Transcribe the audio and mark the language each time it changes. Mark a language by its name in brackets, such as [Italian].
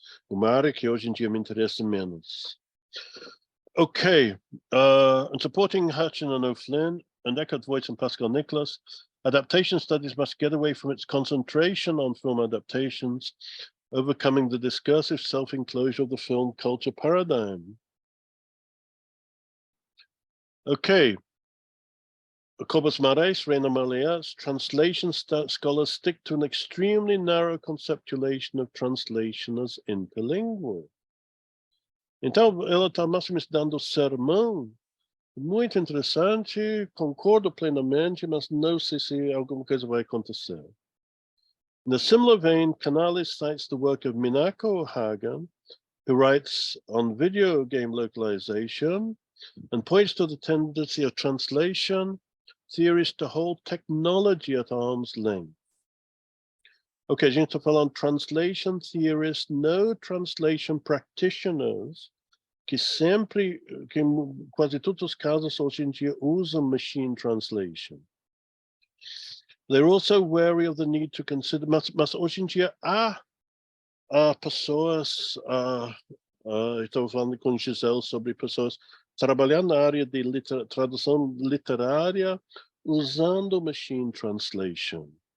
[Portuguese] Uma área que hoje em dia me interessa menos. [English] Okay, and supporting Hutchin and O'Flynn and Eckhart Voigt and Pascal Nicholas, adaptation studies must get away from its concentration on film adaptations, overcoming the discursive self-enclosure of the film culture paradigm. Okay, Cobus Marais, Reina Malias, translation scholars stick to an extremely narrow conceptualization of translation as interlingual. [Portuguese] Então, ela está mais ou menos dando sermão, muito interessante, concordo plenamente, mas não sei se alguma coisa vai acontecer. [English] In a similar vein, Canales cites the work of Minako Hagen, who writes on video game localization, and points to the tendency of translation theories to hold technology at arm's length. [Portuguese] Ok, a gente está falando [English] translation theorists, [Portuguese] no [English] translation practitioners, [Portuguese] que em quase todos os casos hoje em dia usam machine translation. [English] They're also wary of the need to consider, [Portuguese] mas hoje em dia há pessoas, estou falando com Gisele sobre pessoas trabalhando na área de tradução literária usando machine translation.